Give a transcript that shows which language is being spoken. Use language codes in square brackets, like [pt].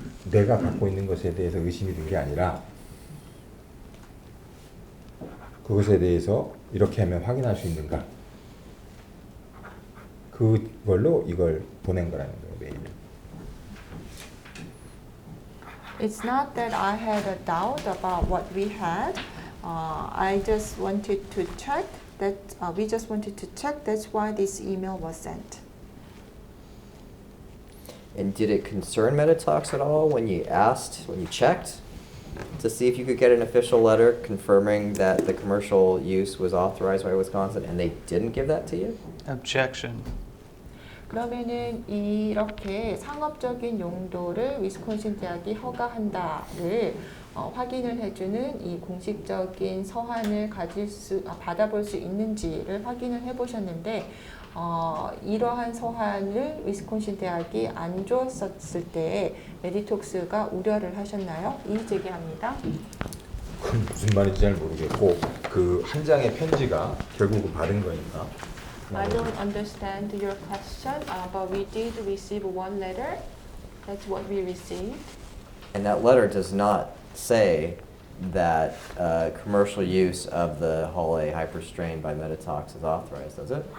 [ko] 내가 갖고 있는 것에 대해서 의심이 든 게 아니라 그것에 대해서 이렇게 하면 확인할 수 있는가? 그걸로 이걸 보낸 거라는 거예요, 메일을. [en] It's not that I had a doubt about what we had. I just wanted to check that. We just wanted to check. That's why this email was sent. And did it concern Meditox at all when you checked to see if you could get an official letter confirming that the commercial use was authorized by Wisconsin and they didn't give that to you? Objection. [ko] 그러면은 이렇게 상업적인 용도를 위스콘신 대학이 허가한다를 확인을 해주는 이 공식적인 서한을 받아볼 수 있는지를 확인을 해보셨는데 이러한 서한을 위스콘신 대학이 안 줬었을 때 메디톡스가 우려를 하셨나요? 이 제기합니다. 그건 무슨 말인지 잘 모르겠고 그 한 장의 편지가 결국은 받은 거니까. [en] I don't understand your question, but we did receive one letter. That's what we received. And that letter does not say that commercial use of the Hall A hyperstrain by Meditox is authorized, does it?